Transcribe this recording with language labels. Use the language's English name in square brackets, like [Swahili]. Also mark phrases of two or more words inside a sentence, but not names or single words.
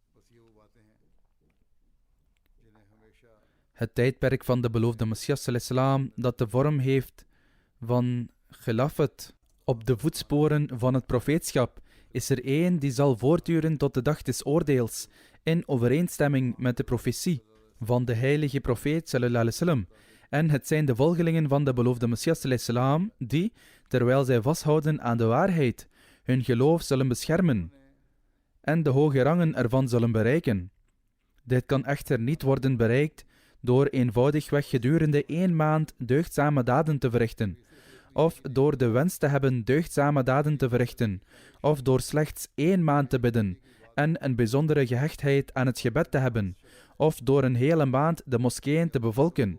[Dutch] Het tijdperk van de beloofde Messias ﷺ, dat de vorm heeft van Khilafat op de voetsporen van het profeetschap, is er één die zal voortduren tot de dag des oordeels, in overeenstemming met de profetie van de heilige profeet [Arabic] sallallahu alaihi wasallam. [Dutch] En het zijn de volgelingen van de beloofde Messias [Arabic] sallallahu alaihi wasallam [Dutch] die, terwijl zij vasthouden aan de waarheid, hun geloof zullen beschermen en de hoge rangen ervan zullen bereiken. Dit kan echter niet worden bereikt door eenvoudigweg gedurende 1 maand deugdzame daden te verrichten, of door de wens te hebben deugdzame daden te verrichten, of door slechts 1 maand te bidden en een bijzondere gehechtheid aan het gebed te hebben, of door een hele maand de moskeeën te bevolken.